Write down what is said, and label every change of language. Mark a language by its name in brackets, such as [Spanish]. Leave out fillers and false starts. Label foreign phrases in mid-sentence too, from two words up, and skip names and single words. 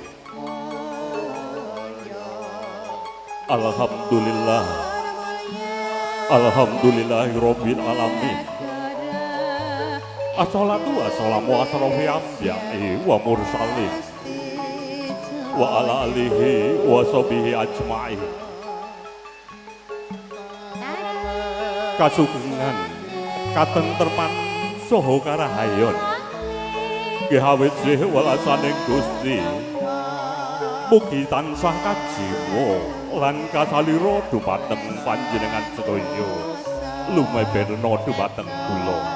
[Arabic] Alhamdulillah. الحمد لله رب العالمين. الصلاة والسلام أشرف الأنبياء والمرسلين وعلى آله وصحبه أجمعين. [Javanese] Kasugengan katentreman saha karahayon gawit sih welasaning Gusti mugi tansah kajiwa lan kasalira dumateng panjenengan sedaya lumeberna dumateng kula.